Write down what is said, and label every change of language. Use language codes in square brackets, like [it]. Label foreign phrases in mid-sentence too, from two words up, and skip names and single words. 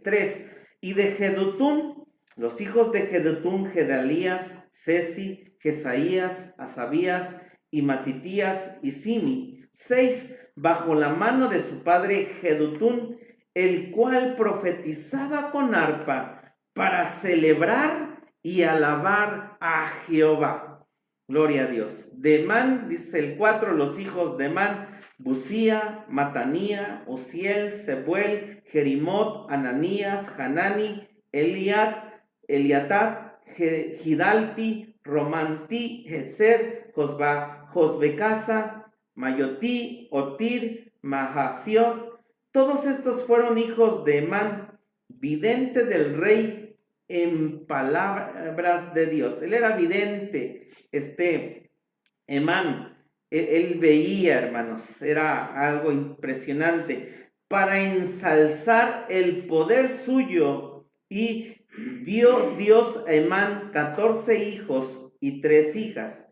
[es] 3. Y de Jedutún, los hijos de Jedutún, Gedalías, Cesi, Jesaías, Asabías y Matitías y Simi. 6. Bajo la mano de su padre Jedutún, el cual profetizaba con arpa para celebrar y alabar a Jehová. Gloria a Dios. De Emán, dice el 4, los hijos de Emán, Busía, Matanía, Osiel, Sebuel, Jerimot, Ananías, Hanani, Eliatad, Gidalti, Romantí, Geser, Josbecasa, Mayotí, Otir, Mahasiot. Todos estos fueron hijos de Emán, vidente del rey en palabras de Dios. Él era vidente, Emán. Él veía, hermanos, era algo impresionante, para ensalzar el poder suyo, y dio Dios a Emán 14 hijos y 3 hijas.